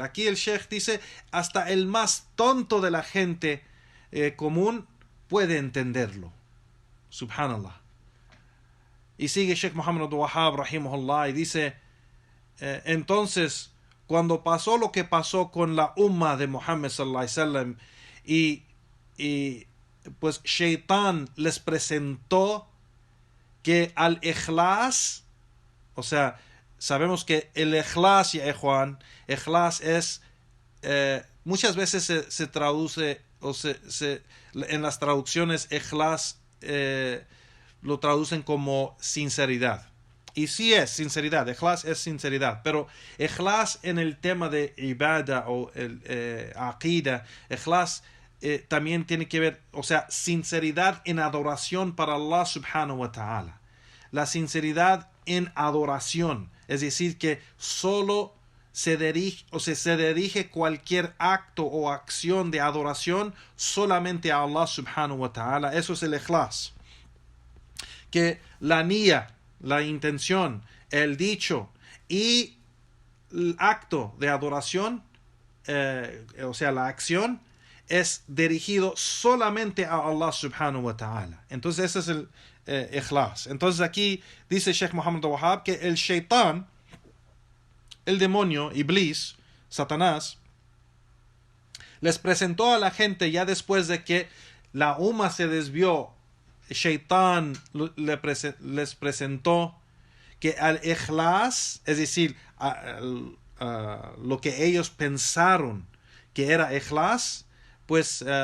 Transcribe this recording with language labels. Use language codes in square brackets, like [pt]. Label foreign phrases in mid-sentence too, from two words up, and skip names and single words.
[es] Aquí el Sheikh dice, hasta el más tonto de la gente común puede entenderlo. Subhanallah. Y sigue Sheikh Muhammad Abdul Wahhab rahimahullah y dice, entonces, cuando pasó lo que pasó con la umma de Muhammad [ar] صلى الله عليه وسلم, [es] y pues Shaitán les presentó que al ikhlas, o sea, sabemos que el ikhlas, ya Juan, ikhlas es, muchas veces se traduce, o en las traducciones ikhlas lo traducen como sinceridad. Y sí es sinceridad, ikhlas es sinceridad, pero ikhlas en el tema de ibada o el aqida, ikhlas también tiene que ver, o sea, sinceridad en adoración para Allah [ar] سبحانه وتعالى. [es] La sinceridad en adoración, es decir, que solo se dirige cualquier acto o acción de adoración solamente a Allah [ar] سبحانه وتعالى. [es] Eso es el ikhlas. Que la niya, la intención, el dicho y el acto de adoración, o sea, la acción, es dirigido solamente a Allah [ar] سبحانه وتعالى. [es] Entonces ese es el ikhlas. Entonces aquí dice Sheikh Muhammad Abdul Wahhab que el shaitán, el demonio, Iblis, Satanás, les presentó a la gente ya después de que la umma se desvió. Shaitán les presentó que al ikhlas, es decir, lo que ellos pensaron que era ikhlas, pues